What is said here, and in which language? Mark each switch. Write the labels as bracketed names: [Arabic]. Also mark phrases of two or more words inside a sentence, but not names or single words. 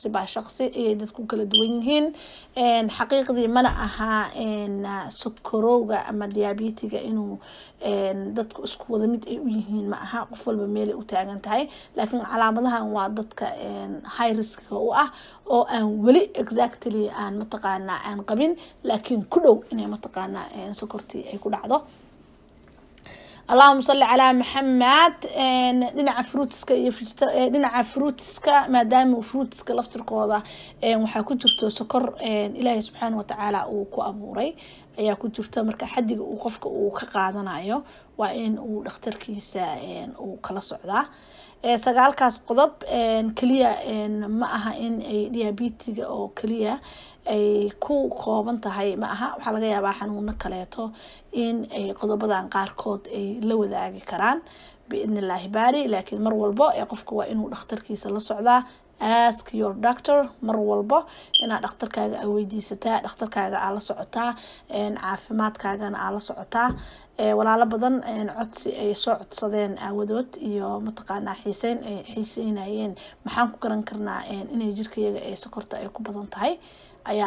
[Somali] baa shakhsi ay dadku kala duwan yihiin xaqiiqdii mana aha sokorowga ama diabetes-ga inuu dadku isku wada mid ay u yihiin ma aha qof walba meel u taagan tahay laakiin calaamadahan waa dadka [English] high risk [Somali] u ah oo aan wali exactly aan mataqaanaa aan qabin laakiin ku dhow inay mataqaanaa sokortii ay ku dhacdo [Arabic] اللهم صل على محمد [Somali] dhinaca fruitska iyo dhinaca fruitska maadaama fruitska laftirkooda waxa ku jirto sokor Ilaahay [Arabic] سبحانه وتعالى [Somali] uu ku abuuray ayaa ku jirta marka xadiga uu qofka uu ka qaadanayo waa in uu dhakhtarkiisa uu kala socdaa sagaalkaas qodob kaliya ma aha in ay diabetes-ga oo kaliya ay ku kooban tahay ma aha waxa laga yaabaa xanuuno kaleeto in ay qodobadan qaarkood ay la wadaagi karaan [Arabic] بإذن الله الباري [Somali] laakiin mar walba qofka waa inuu dhakhtarkiisa la socdaa [English] ask your doctor [Somali] mar walba inaad dhakhtarkaaga weydiisataa dhakhtarkaaga la socotaa caafimaadkaagana la socotaa walaalo badan codsi ay soo codsadeen aawadood iyo mataqaanaa xiiseynayeen maxaan ku garan karnaa inay jirkayga ay sokorta ay ku badan tahay ayaa